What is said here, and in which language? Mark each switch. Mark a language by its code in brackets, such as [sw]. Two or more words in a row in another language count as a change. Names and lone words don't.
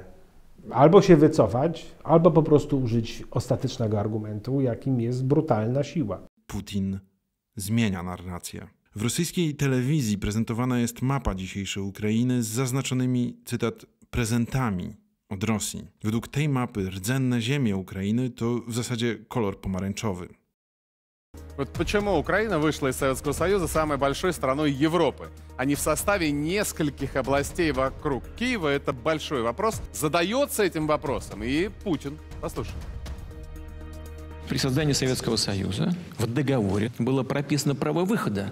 [pl] Albo się wycofać, albo po prostu użyć ostatecznego argumentu, jakim jest brutalna siła. Putin zmienia narrację. W rosyjskiej telewizji prezentowana jest mapa dzisiejszej Ukrainy z zaznaczonymi, cytat, prezentami od Rosji. Według tej mapy rdzenne ziemie Ukrainy to w zasadzie kolor pomarańczowy. [ru] Вот почему Украина вышла из Советского Союза самой большой страной Европы, а не в составе нескольких областей вокруг Киева? Это большой вопрос. Задается этим вопросом и Путин. Послушай. При создании Советского Союза в договоре было прописано право выхода.